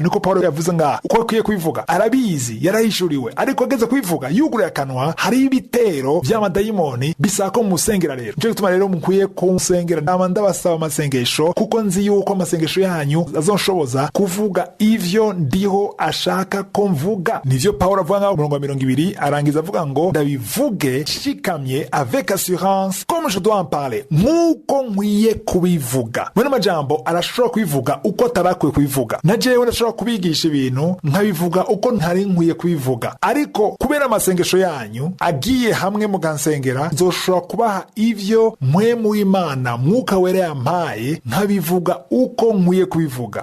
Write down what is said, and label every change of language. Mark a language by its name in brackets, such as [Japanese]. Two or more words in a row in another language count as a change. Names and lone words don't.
[Rundi] niko Pawulo yavuze ngaha, uko akwiye kubivuga. arabizi, yarahishuriwe, ariko ageze kubivuga yuguruye akanwa, hari ibitero vy'amadayimoni bisako musengera. rero nico gituma rero mukwiye kunsengera. nama ndabasaba amasengesho, kuko nzi yuko amasengesho yanyu azonshoboza kuvuga ivyo ndiho ashaka ko mvuga. nivyo Pawulo avuga ngaho umurongo wa 20 arangiza avuga ngo ndabivuge shikamye [French] avec assurance comme je dois en parler, [Rundi] nkuko nkwiye kubivuga. mwene majambo arashobora kubivuga uko atarakwiye kubivuga. na jewe ndashobora kubigisha ibintu nkabivuga uko ntari nkwiye kubivuga, ariko kubera amasengesho yanyu agiye hamwe mugansengera, nzoshobora kubaha ivyo mpwemu w'Imana mwuka wera yampaye, nkabivuga uko nkwiye kubivuga.